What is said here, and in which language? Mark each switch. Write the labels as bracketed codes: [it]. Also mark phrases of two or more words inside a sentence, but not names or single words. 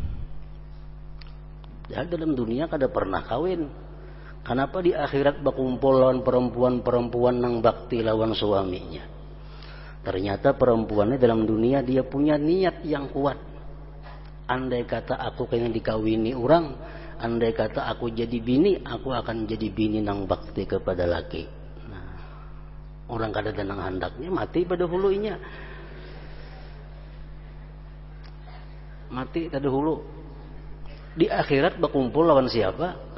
[bjn] Dan dalam dunia kada pernah kawin. Kenapa di akhirat berkumpul lawan perempuan-perempuan yang bakti lawan suaminya? Ternyata perempuannya dalam dunia dia punya niat yang kuat. Andai kata aku pengen dikawini orang, andai kata aku jadi bini, aku akan jadi bini nang bakti kepada laki. Nah, orang kada ada nang handaknya mati pada hulunya. Mati pada hulu. Di akhirat berkumpul lawan siapa?